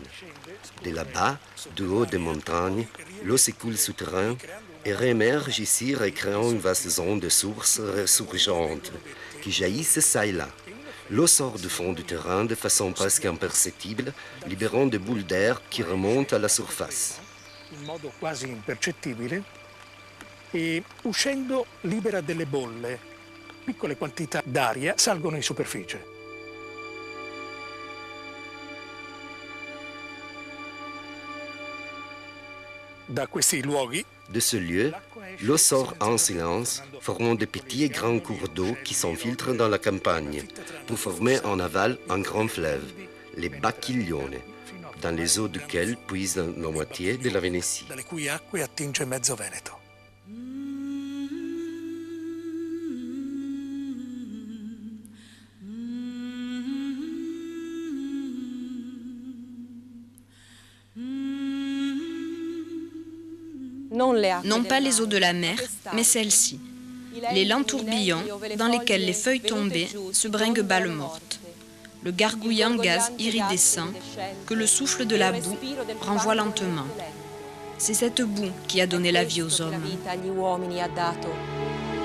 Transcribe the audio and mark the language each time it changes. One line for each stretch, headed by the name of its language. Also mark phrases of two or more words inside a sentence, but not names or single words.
French: De là-bas, du haut des montagnes, l'eau s'écoule souterrain et réémerge ici, recréant une vaste zone de sources ressurgentes qui jaillissent çà et là. L'eau sort du fond du terrain de façon presque imperceptible, libérant des boules d'air qui remontent à la surface.
Italian: In modo quasi impercettibile e uscendo libera delle bolle. Piccole quantità d'aria salgono in superficie. Da questi luoghi
French: De ce lieu, l'eau sort en silence, formant de petits et grands cours d'eau qui s'infiltrent dans la campagne pour former en aval un grand fleuve, les Bacchiglione, dans les eaux duquel puise la moitié de la Vénétie.
Italian: dalle cui acque attinge mezzo Veneto.
French: Non pas les eaux de la mer, mais celles-ci, les lents tourbillons dans lesquels les feuilles tombées se bringuent balles mortes, le gargouillant gaz iridescent que le souffle de la boue renvoie lentement. C'est cette boue qui a donné la vie aux hommes.